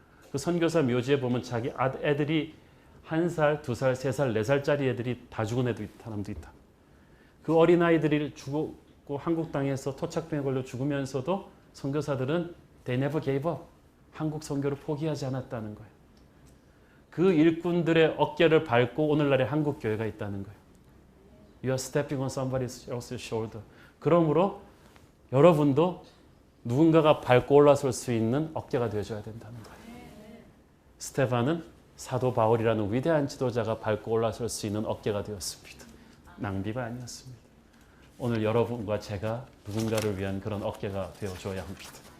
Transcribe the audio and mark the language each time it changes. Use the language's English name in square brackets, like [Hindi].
[Korean] 그 선교사 묘지에 보면 자기 애들이 1살, 2살, 3살, 4살짜리 애들이 다 죽은 애도 있다, 사람도 있다. 그 어린아이들이 죽고 한국 땅에서 토착병에 걸려 죽으면서도 선교사들은 [English] they never gave up. [Korean] 한국 선교를 포기하지 않았다는 거예요. 그 일꾼들의 어깨를 밟고 오늘날의 한국 교회가 있다는 거예요. [English] You are stepping on somebody else's shoulder. [Korean] 그러므로 여러분도 누군가가 밟고 올라설 수 있는 어깨가 되어줘야 된다는 거예요. 스데반은 사도 바울이라는 위대한 지도자가 밟고 올라설 수 있는 어깨가 되었습니다. 낭비가 아니었습니다. 오늘 여러분과 제가 누군가를 위한 그런 어깨가 되어줘야 합니다.